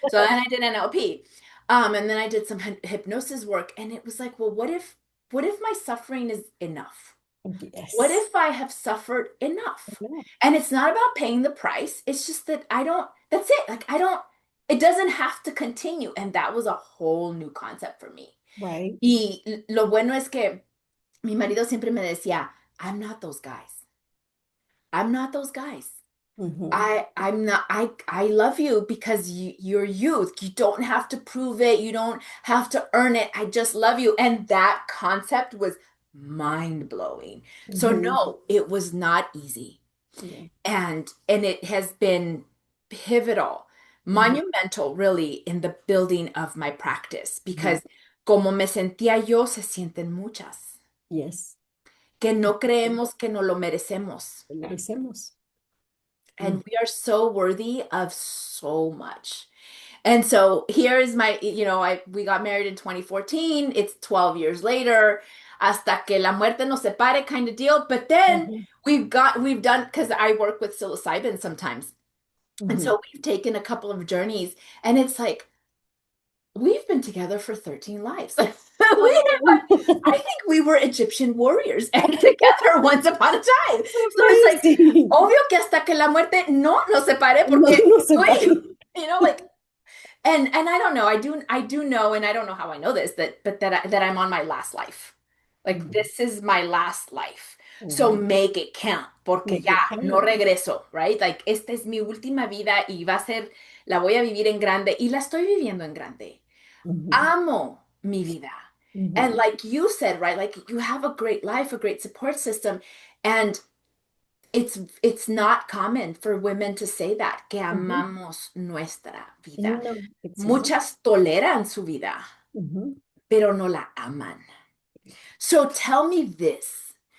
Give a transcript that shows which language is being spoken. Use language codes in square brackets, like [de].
[en] So then I did NLP. And then I did some hypnosis work. And it was like, well, what if my suffering is enough? What Yes. if I have suffered enough? Yeah. And it's not about paying the price. It's just that I don't, that's it. Like, I don't, it doesn't have to continue. And that was a whole new concept for me. Right. [es] Y lo bueno es que mi marido siempre me decía, [en] I'm not those guys. I'm not those guys. Mhm. I'm not I love you because you're youth. You don't have to prove it. You don't have to earn it. I just love you. And that concept was mind blowing. So Mhm. no, it was not easy. Yeah. And it has been pivotal, Mhm. monumental really in the building of my practice Mhm. because [es] como me sentía yo, se sienten muchas, [en] Yes. [es] que no creemos que no lo merecemos. Lo merecemos. Mm. [en] And we are so worthy of so much. And so here is my, we got married in 2014. It's 12 years later, [es] hasta que la muerte nos separe [en] kind of deal. But then Mhm. we've done, because I work with psilocybin sometimes. And Mhm. so we've taken a couple of journeys and it's like, we've been together for 13 lives. Oh, I think we were Egyptian warriors together once upon a time. So it's like, amazing. [es] obvio que hasta que la muerte no nos separe No, porque, no se uy, pare. [en] like, and I don't know, I do know, and I don't know how I know this, that I'm on my last life. Like Mhm, this is my last life. So mhm. make it count, [es] porque [en] Make [es] ya [en] it [es] no regreso, [en] right? Like [es] esta es mi última vida y va a ser, la voy a vivir en grande y la estoy viviendo en grande. Mhm, Amo mi vida. [en] And mhm, like you said, right? Like you have a great life, a great support system, and it's not common for women to say that, [es] que mhm. amamos nuestra vida. [en] No, it's not. [es] Muchas toleran su vida, Mhm. pero no la aman. [en] So tell me this.